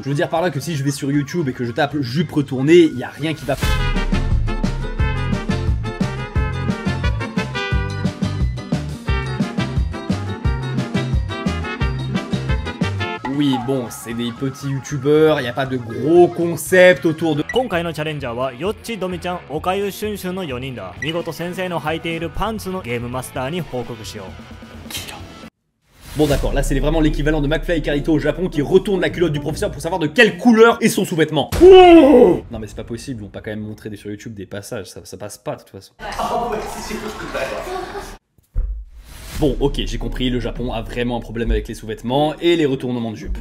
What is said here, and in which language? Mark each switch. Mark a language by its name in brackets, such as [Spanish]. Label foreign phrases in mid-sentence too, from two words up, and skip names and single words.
[French] Je veux dire par là que si je vais sur YouTube et que je tape jupe retournée, il n'y a rien qui va... Oui, bon, c'est des petits youtubeurs, il n'y a pas de gros concept autour de... [Japanese] 今回のチャレンジャーはよっちどみちゃん、おかゆしゅんしゅんの4人だ。見事先生の履いているパンツのゲームマスターに報告しよう。 [French] Bon d'accord, là c'est vraiment l'équivalent de McFly et Carlito au Japon qui retourne la culotte du professeur pour savoir de quelle couleur est son sous-vêtement. Oh non mais c'est pas possible, ils vont pas quand même montrer sur YouTube des passages, ça passe pas de toute façon. Bon, ok, j'ai compris, le Japon a vraiment un problème avec les sous-vêtements et les retournements de jupe.